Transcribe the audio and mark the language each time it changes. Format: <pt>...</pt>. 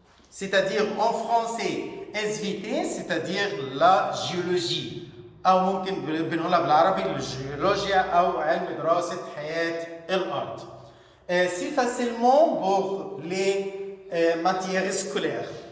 <fr>c'est-à-dire en français SVT, c'est-à-dire la géologie.</fr> <ar>أو ممكن بنقولها بالعربي الجيولوجيا أو علم دراسة حياة الأرض.</ar> <fr>C'est facilement pour les matières scolaires.</fr>